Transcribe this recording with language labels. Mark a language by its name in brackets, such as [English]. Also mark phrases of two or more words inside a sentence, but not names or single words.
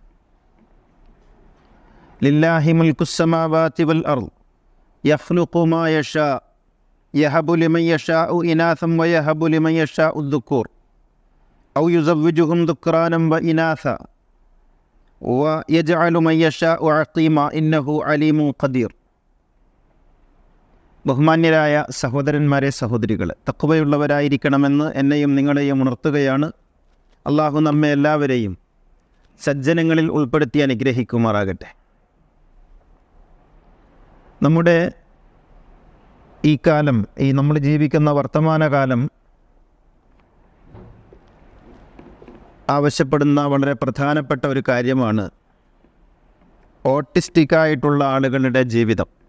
[Arabic] لله ملك السماوات والأرض يخلق ما يشاء يهب لمن يشاء إناثا ويهب لمن يشاء الذكور أو يزوجهم ذكرانا وإناثا ويجعل من يشاء عقيما إنه عليم قدير. [Malayalam] ബഹുമാന്യരായ സഹോദരന്മാരെ സഹോദരികളെ, തഖ്വയുള്ളവരായിരിക്കണമെന്ന് എന്നെയും നിങ്ങളെയും ഉണർത്തുകയാണ്. അള്ളാഹു നമ്മെ എല്ലാവരെയും സജ്ജനങ്ങളിൽ ഉൾപ്പെടുത്തി അനുഗ്രഹിക്കുമാറാകട്ടെ. നമ്മുടെ ഈ കാലം, നമ്മൾ ജീവിക്കുന്ന വർത്തമാനകാലം ആവശ്യപ്പെടുന്ന വളരെ പ്രധാനപ്പെട്ട ഒരു കാര്യമാണ് ഓട്ടിസ്റ്റിക്കായിട്ടുള്ള ആളുകളുടെ ജീവിതം.